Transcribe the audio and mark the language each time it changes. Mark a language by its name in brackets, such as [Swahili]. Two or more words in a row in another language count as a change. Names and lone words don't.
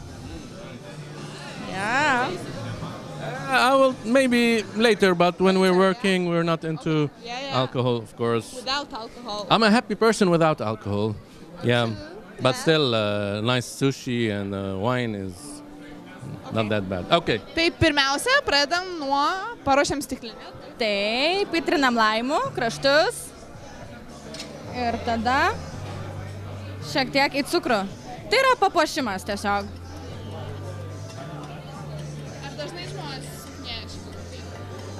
[English] Yeah. I will maybe later, but when we're working, we're not into alcohol, of course. Without alcohol. I'm a happy person without alcohol. Yeah. But still, nice sushi and wine is not that bad. Okay. [Lithuanian] Tai pirmiausia, pradedam nuo paruošiam stiklinę. Taip, įtrinam laimų, kraštus. Ir tada šiek tiek į cukrų. Tai yra papuošimas tiesiog. Ar dažnai žmonės susitinėja šį kokteilį?